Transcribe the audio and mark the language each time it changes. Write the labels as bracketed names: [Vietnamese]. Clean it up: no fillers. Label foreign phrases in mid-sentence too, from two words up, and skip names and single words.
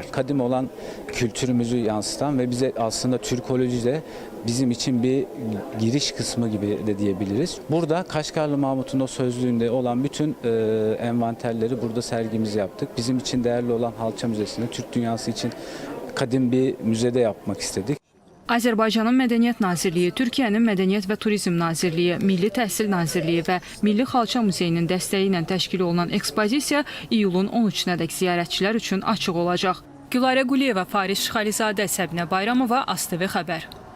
[Turkish] Kadim olan kültürümüzü yansıtan ve bize aslında Türkoloji de bizim için bir giriş kısmı gibi de diyebiliriz. Burada Kaşgarlı Mahmut'un o sözlüğünde olan bütün envanterleri burada sergimizi yaptık. Bizim için değerli olan Xalça Müzesi'ni Türk dünyası için kadim bir müzede yapmak istedik. [Azerbaijani] Azərbaycanın Mədəniyyət Nazirliyi, Türkiyənin Mədəniyyət və Turizm Nazirliyi, Milli Təhsil Nazirliyi və Milli Xalça Muzeyinin dəstəyi ilə təşkil olunan ekspozisiya iyulun 13-nədək ziyarətçilər üçün açıq olacaq. Gülarə Quliyeva, Fariz Şıxalizadə, Səbinə Bayramova, ASTV Xəbər.